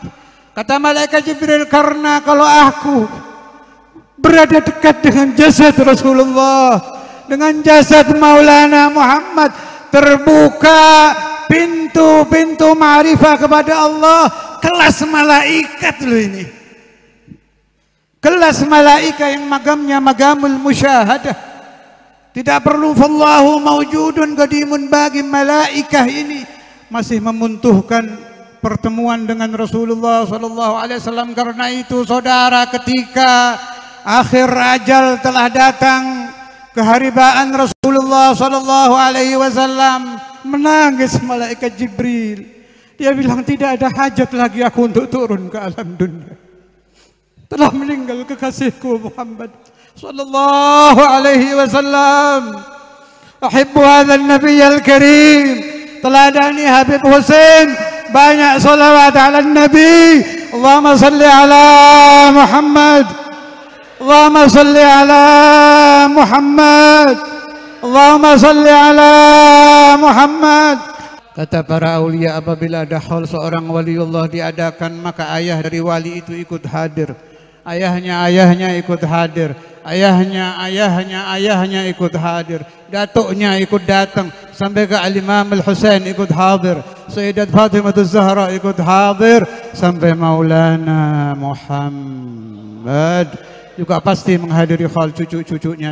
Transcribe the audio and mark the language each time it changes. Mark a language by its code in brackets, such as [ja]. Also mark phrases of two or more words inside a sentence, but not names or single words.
[id] Kata malaikat Jibril, karena kalau aku berada dekat dengan jasad Rasulullah, dengan jasad Maulana Muhammad, terbuka pintu-pintu ma'rifah kepada Allah. Kelas malaikat loh ini. Kelas malaikat yang magamnya [ar] مقامُ المشاهدة. [id] Tidak perlu [ar] فالله موجود قديم [id] bagi malaikat ini masih membutuhkan pertemuan dengan Rasulullah [ar] صلى الله عليه وسلم. [id] Karena itu saudara, ketika akhir ajal telah datang, keharibaan Rasulullah [ar] صلى الله عليه وسلم, [id] menangis malaikat Jibril. Dia bilang, tidak ada hajat lagi aku untuk turun ke alam dunia. Telah meninggal kekasihku Muhammad [ar] صلى الله عليه وسلم. أحب هذا النبي الكريم. [id] Teladani Habib Hussein, banyak [ar] صلوات على النبي. اللهم صل على محمد. اللهم صل على محمد. اللهم صل على محمد. [id] Kata para aulia, apabila ada haul seorang waliullah diadakan, maka ayah dari wali itu ikut hadir. ayahnya ikut hadir, ayahnya ikut hadir, datuknya ikut datang, sampai ke Al-Imam Al-Husain ikut hadir, Sayyidat Fatimah Az-Zahra ikut hadir, sampai Maulana Muhammad juga pasti menghadiri hal cucu-cucunya.